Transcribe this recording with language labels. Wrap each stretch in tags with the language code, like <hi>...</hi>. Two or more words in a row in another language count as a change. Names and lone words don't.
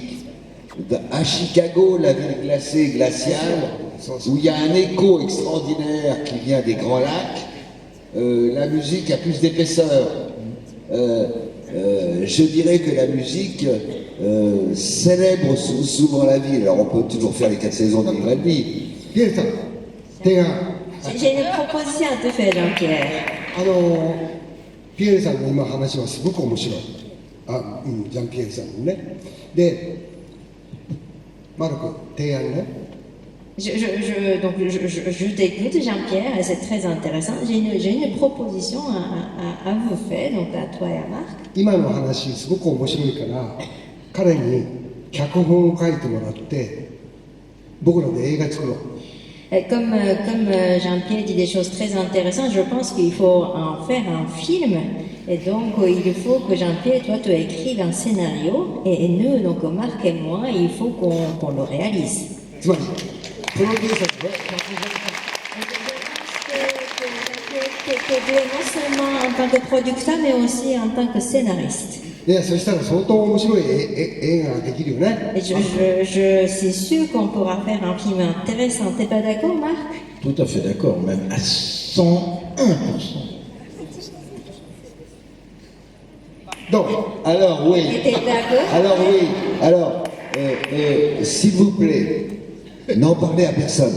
<fr>À Chicago, la ville glacée, glaciale, où il y a un écho extraordinaire qui vient des Grands Lacs, la musique a plus d'épaisseur. Je dirais que la musique célèbre souvent la ville. Alors on peut toujours faire les 4 saisons de Vivaldi. J'ai une proposition à te faire, Jean-Pierre.</fr> <ja>ピエールさんの今話はすごく面白い。ジャンピエールさんのね。で、マルク、提案ね。</ja> <fr>Donc je t'écoute, Jean-Pierre, et c'est très intéressant. J'ai une proposition à vous faire, donc à toi et à Marc.</fr> <ja>今の話すごく面白いから、彼に脚本を書いてもらって、僕らで映画作ろう。</ja> <fr>Comme Jean-Pierre dit des choses très intéressantes, je pense qu'il faut en faire un film. Et donc, il faut que Jean-Pierre, toi, tu écrives un scénario. Et nous, donc Marc et moi, il faut qu'on le réalise.</fr> <ja>つまり、プロデューサーで</ja> <fr>Non seulement en tant que producteur, mais aussi en tant que scénariste.</fr> <ja>いや、そしたら相当面白い映画ができるよね。</ja> <fr>Et je suis sûr qu'on pourra faire un film intéressant. T'es pas d'accord, Marc? Tout à fait d'accord, même à 101%.</fr> <ja>どう</ja> <fr>Alors oui. T'es d'accord? Alors oui. Alors, s'il vous plaît, n'en parlez à personne.</fr>